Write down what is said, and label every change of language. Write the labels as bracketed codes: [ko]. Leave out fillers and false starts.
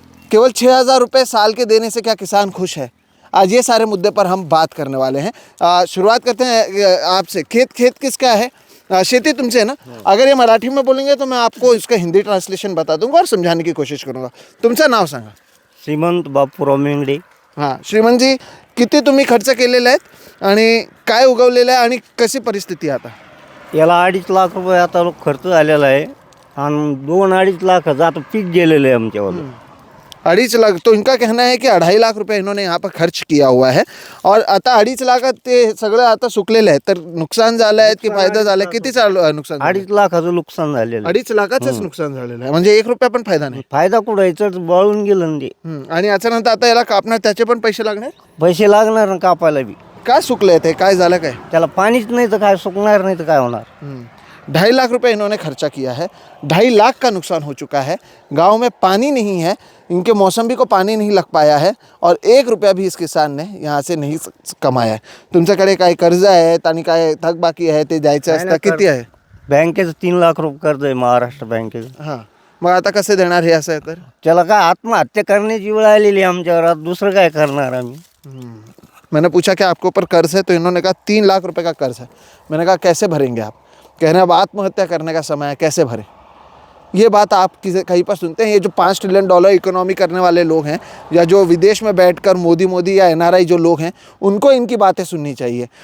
[hi] केवल 6,000 रुपये साल के देने से क्या किसान खुश है? आज ये सारे मुद्दे पर हम बात करने वाले हैं। शुरुआत करते हैं आपसे। खेत किसका है? शेती तुमसे है ना? अगर ये मराठी में बोलेंगे तो मैं आपको इसका हिंदी ट्रांसलेशन बता दूंगा और समझाने की कोशिश करूंगा। [mr] तुमचं नाव सांगा. श्रीमंत बापूराव मेंगडे. हां, श्रीमंतजी, किती तुम्ही खर्च केलेला आहेत आणि काय उगवलेलं आहे आणि कशी परिस्थिती आता? याला 2.5 लाख रुपये आता खर्च झालेला आहे आणि 2-2.5 लाखाचं आता पीक गेलेलं आहे आमच्यावालं. [hi] 2.5 लाख. तो इनका कहना है कि 2.5 लाख रुपये इन्होंने यहाँ पर खर्च किया हुआ है और [mr] आता 2.5 लाखात ते सगळं आता सुकलेलं आहे. तर नुकसान झालं आहे की फायदा झाला? कितीचं नुकसान? 2.5 लाखाचं नुकसान झालेलं आहे. 2.5 लाखाचंच नुकसान झालेलं आहे, म्हणजे 1 रुपया पण फायदा नाही. फायदा कुठं आहे? तर बळून गेलं ना ते. आणि याच्यानंतर आता याला कापणार, त्याचे पण पैसे लागणार. पैसे लागणार ना कापायला बी. काय सुकले ते? काय झालं काय? त्याला पाणीच नाही तर काय सुकणार नाही तर काय होणार. [hi] 2.5 लाख रुपए इन्होंने खर्चा किया है। 2.5 लाख का नुकसान हो चुका है। गांव में पानी नहीं है, इनके मौसम्बी को पानी नहीं लग पाया है और 1 रुपया भी इस किसान ने यहाँ से नहीं कमाया है. [mr] तुमच्याकडे काय कर्ज आहे आणि काय थकबाकी आहे ते द्यायचं असतं? किती आहे? बँकेचं 3 लाख रुपये कर्ज आहे महाराष्ट्र बँकेचं. हां, मग आता कसे देणार हे असं आहे तर? त्याला काय आत्महत्या करण्याची वेळ आलेली आमच्यावर, आता दुसरं काय करणार आम्ही. [hi] मैंने पूछा कि आपके ऊपर कर्ज है, तो इन्होंने कहा 3 लाख रुपए का कर्ज है. मैंने कहा कैसे भरेंगे आप? कह रहे हैं अब आत्महत्या करने का समय है, कैसे भरें? ये बात आप कहीं पर सुनते हैं? ये जो $5 ट्रिलियन इकोनॉमी करने वाले लोग हैं या जो विदेश में बैठकर मोदी या NRI जो लोग हैं, उनको इनकी बातें सुननी चाहिए.